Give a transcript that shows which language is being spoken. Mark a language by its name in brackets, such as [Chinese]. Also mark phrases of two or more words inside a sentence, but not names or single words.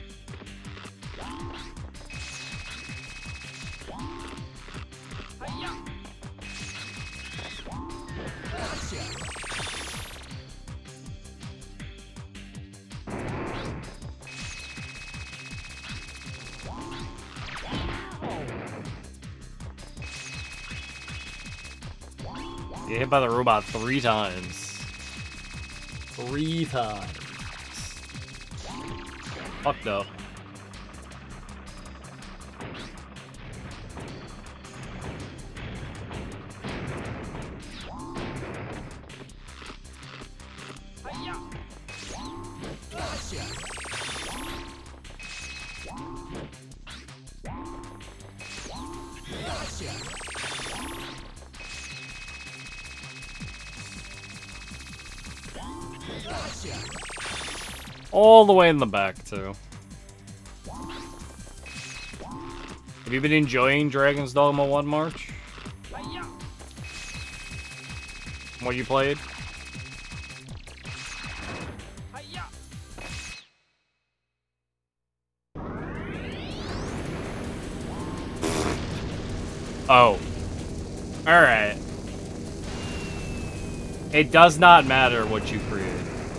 [English] Hi-ya! Gotcha! Get hit by the robot 3 times. 3 times. Fuck no. Hi-ya! Gotcha! Gotcha! Gotcha! All the way in the back, too. Have you been enjoying Dragon's Dogma 1, March? Hi-ya! What you played? Hi-ya! Oh. Alright. It does not matter what you create.